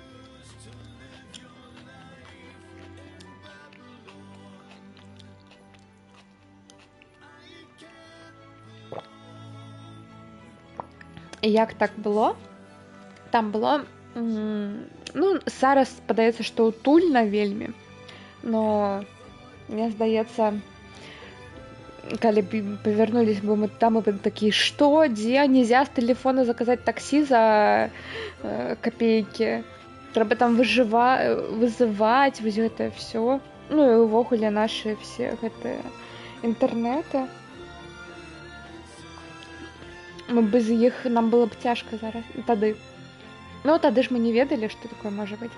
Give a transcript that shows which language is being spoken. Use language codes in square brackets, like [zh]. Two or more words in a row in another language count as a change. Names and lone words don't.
[be] Як так было? Там было, зараз падаецца, што утульна вельмі. [ru] Но мне [be] здаецца, калі б павярнулись бы мы там, [ru] и такие, что, где, нельзя с телефона заказать такси за копейки, [be] трэба там вызывать, вось гэта все. І увогуле наши все гэтыя інтэрнэты. Мы без іх, нам было б цяжка зараз, тады. Тады ж мы не ведалі, што такое можа быць.